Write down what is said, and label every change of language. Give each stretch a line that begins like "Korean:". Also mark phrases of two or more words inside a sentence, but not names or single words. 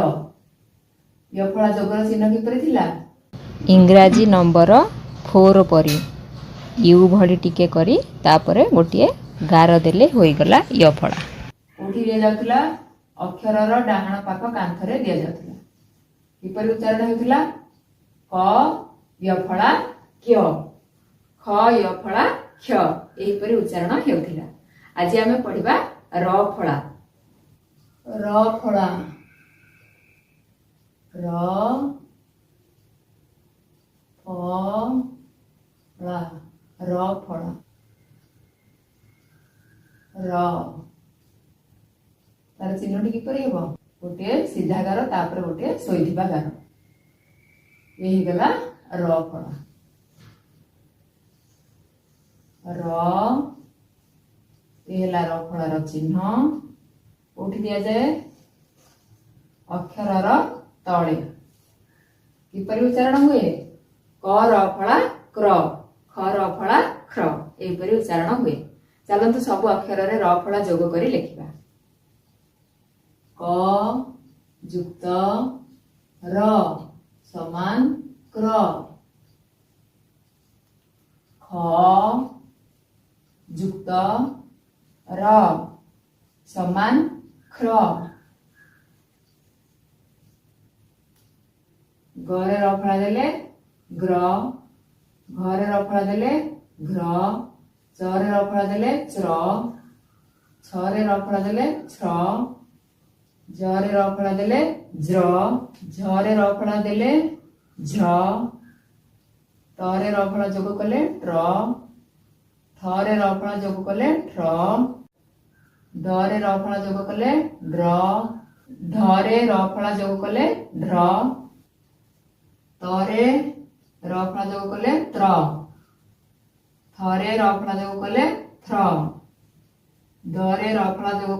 Odia: ଯ ଫଳା ଯୋଗର ଚିହ୍ନ କିପରି ଥିଲା? ଇଂରାଜୀ ନମ୍ବର 4 ପରି ୟୁ ଭଳି ଟିକେ କରି ତାପରେ ଗୋଟେ ଗାର ଦେଲେ ହୋଇ ଗଲା ଯ ଫଳା। ଉଠି ଦିଆ ଯାଉଥିଲା ଅକ୍ଷରର ଡାହାଣ ପାଖ କାନ୍ଥରେ ଦିଆ ଯାଉଥିଲା। କିପରି ଉଚ୍ଚାରଣ ହେଉଥିଲା? କ ଯ ଫଳା କ୍ୟ, ଖ ଯ ଫଳା କ୍ଷ। ଏହି ପରି ଉଚ୍ଚାରଣ ହେଉଥିଲା। ଆଜି ଆମେ ପଢ଼ିବା ର ଫଳା। ର ଫଳା ର ଫଳା ର ଫଳା ର ତାର ଚିହ୍ନଟି କିପରି ହେବ? ଗୋଟେ ସିଧା ଗାର ତାପର ଗୋଟେ ଶୋଇଥିବା ଗାର। ଏହି ଗଲା ର ଫଳା। ର ଏଲା ର ଫଳାର ଚିହ୍ନ ଉଠି ଦିଆ ଯାଏ ଅକ୍ଷରର ତଳେ। କିପରି ଉଚ୍ଚାରଣ ହୁଏ? କ ର ଫଳା କ୍ର, ଖ ର ଫଳା ଖ୍ର। ଏହି ପରି ଉଚ୍ଚାରଣ ହୁଏ। ଚାଲନ୍ତୁ ସବୁ ଅକ୍ଷର ରେ ର ଫଳା ଯୋଗ କରି ଲେଖିବା। କ ଯୁକ୍ତ ର ସମାନ କ୍ର। ଖ ଯୁକ୍ତ ର ସମାନ ଖ୍ର। ଗ ରେ ର ଫଳା ଦେଲେ ଗ୍ର, ଘ ରେ ର ଫଳା ଦେଲେ ଘ୍ର, ଚ ରେ ର ଫଳା ଦେଲେ ଚ୍ର, ଛ ରେ ର ଫଳା ଦେଲେ ଛ୍ର, ଜ ରେ ର ଫଳା ଦେଲେ ଜ୍ର, ଝ ରେ ର ଫଳା ଦେଲେ ଝ୍ର, ତ ରେ ର ଫଳା ଯୋଗ କଲେ ଟ୍ର, ଥ ରେ ର ଫଳା ଯୋଗ କଲେ ଠ୍ର, ଡ ରେ ର ଫଳା ଯୋଗ କଲେ ଡ୍ର, ଢ ରେ ର ଫଳା ଯୋଗ କଲେ ଢ୍ର, ତ ରେ ର ଫଳା ଯୋଗ କଲେ ତ୍ର, ଥ ରେ ର ଫଳା ଯୋଗ କଲେ ଥ୍ର, ଦ ରେ ର ଫଳା ଯୋଗ